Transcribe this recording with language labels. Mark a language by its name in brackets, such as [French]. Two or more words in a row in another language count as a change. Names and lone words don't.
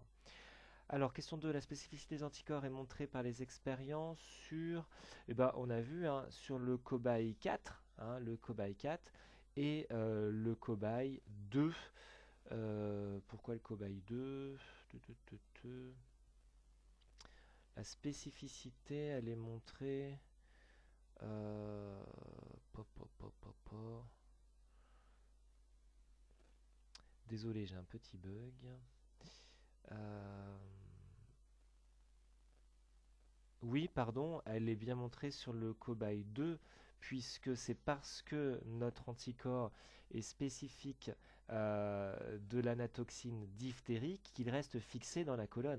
[French] Alors, question 2, la spécificité des anticorps est montrée par les expériences sur, eh ben, on a vu, hein, sur le cobaye 4, hein, le cobaye 4 et le cobaye 2. Pourquoi le cobaye 2? La spécificité, elle est montrée. Euh, po, po, po, po, po. Désolé, j'ai un petit bug. Euh, oui, pardon, elle est bien montrée sur le cobaye 2, puisque c'est parce que notre anticorps est spécifique de l'anatoxine diphtérique qu'il reste fixé dans la colonne.